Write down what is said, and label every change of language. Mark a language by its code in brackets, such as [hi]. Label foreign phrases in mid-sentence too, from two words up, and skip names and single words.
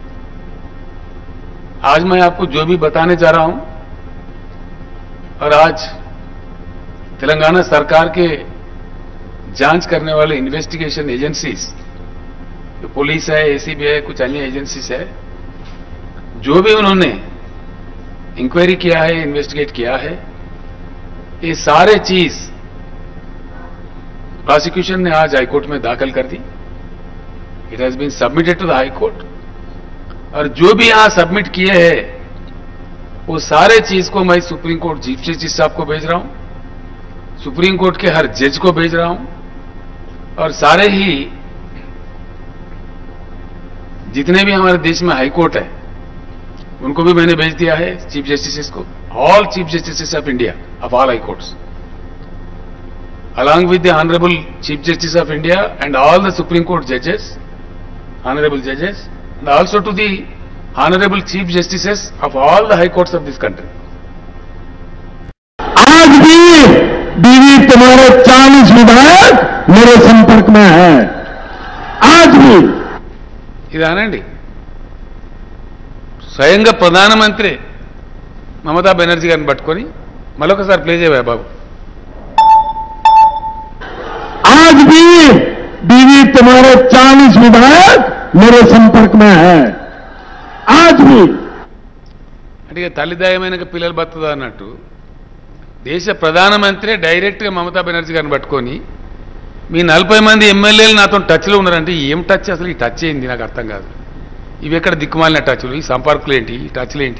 [hi] आज मैं आपको जो भी बताने जा रहा हूं, और आज तेलंगाना सरकार के जांच करने वाले [en] investigation agencies, [hi] जो पुलिस है, एसीबी है, कुछ अन्य एजेंसीज है, जो भी उन्होंने इंक्वायरी किया है, इन्वेस्टिगेट किया है, ये सारे चीज प्रोसिक्यूशन ने आज हाईकोर्ट में दाखिल कर दी। [en] it has been submitted to the High Court, [hi] और जो भी यहां सबमिट किए हैं वो सारे चीज को मैं सुप्रीम कोर्ट चीफ जस्टिस साहब को भेज रहा हूं, सुप्रीम कोर्ट के हर जज को भेज रहा हूं, और सारे ही जितने भी हमारे देश में हाई कोर्ट है उनको भी मैंने भेज दिया है, चीफ जस्टिस को, [en] all Chief Justice of India of all High Courts, along with the Honorable Chief Justice of India and all the Supreme Court judges, Honorable judges, and also to the Honorable Chief Justices of all the High Courts of this country. [hi] आज भी बीवी तुम्हारे 40 विधायक मेरे संपर्क में है, आज भी। [te] ఇదానండి స్వయంగా ప్రధానమంత్రి మమతా బెనర్జీ గారిని పట్టుకొని మరొకసారి ప్లే చేయవా బాబు। [hi] आज भी बीवी तुम्हारे 40 विधायक मेरे संपर्क में है, आज भी। [te] అంటే తల్లిదాయమైన పిల్లలు బతుదా అన్నట్టు దేశ ప్రధానమంత్రి డైరెక్ట్గా మమతా బెనర్జీ గారిని పట్టుకొని మీ 40 మంది ఎమ్మెల్యేలు నాతో టచ్లో ఉన్నారంటే ఏం టచ్ అసలు? ఈ టచ్ ఏంది నాకు అర్థం కాదు। ఇవి ఎక్కడ దిక్కుమాలిన టచ్లు? ఈ సంపర్కులు ఏంటి? ఈ టచ్లు ఏంటి?